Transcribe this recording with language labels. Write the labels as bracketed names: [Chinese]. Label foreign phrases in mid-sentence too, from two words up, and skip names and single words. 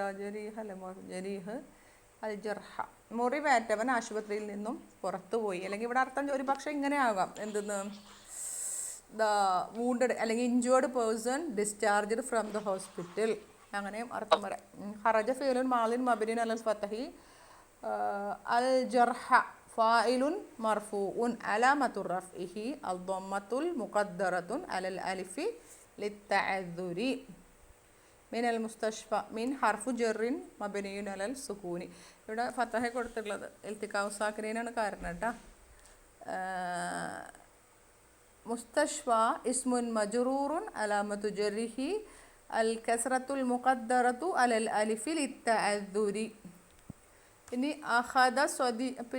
[Malayalam] ജരീഹ് അല്ലെ ജരീഹ് [Arabic] الجرحى [Malayalam] മുറിവേറ്റവൻ ആശുപത്രിയിൽ നിന്നും പുറത്തുപോയി അല്ലെങ്കിൽ ഇവിടെ അർത്ഥം ഒരു പക്ഷേ ഇങ്ങനെ ആകാം എന്തെന്ന് [English] the wounded [Arabic] അല്ലെങ്കിൽ [English] injured person discharged from the hospital [Malayalam] അങ്ങനെയും അർത്ഥം പറയാം [Arabic] خرج فعل ماض مبني على الفتح الجرحى فاعل مرفوع علامة رفعه الضمة المقدرة على الألف للتعذر من المستشفى من حرف جر مبني على السكون [Malayalam] ഇവിടെ ഫതഹ കൊടുത്തിട്ടുള്ളത് ഇൽത്തിഖാഉ സാക്കിനീനാണ് കാരണം കേട്ടോ [Arabic] مستشفى اسم مجرور علامة جره الكسرة المقدرة على الألف للتعذر ഇനി أخذ صدي പിന്നെ